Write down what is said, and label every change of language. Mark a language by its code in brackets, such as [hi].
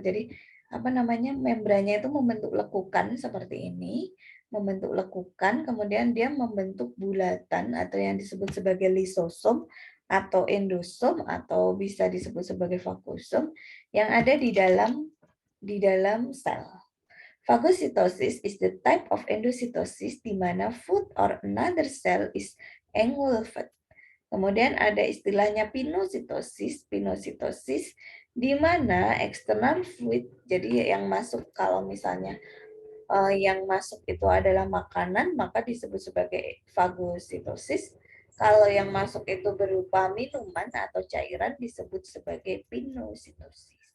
[id] Jadi apa namanya, membrannya itu membentuk lekukan seperti ini, membentuk lekukan, kemudian dia membentuk bulatan atau yang disebut sebagai lisosom atau endosom atau bisa disebut sebagai vakuosom yang ada di dalam sel. [en] Phagocytosis is the type of endocytosis [id] di mana [en] food or another cell is engulfed. [id] Kemudian ada istilahnya pinositosis. Pinositosis di mana external fluid, jadi yang masuk kalau misalnya yang masuk itu adalah makanan, maka disebut sebagai fagositosis. Kalau yang masuk itu berupa minuman atau cairan disebut sebagai pinositosis.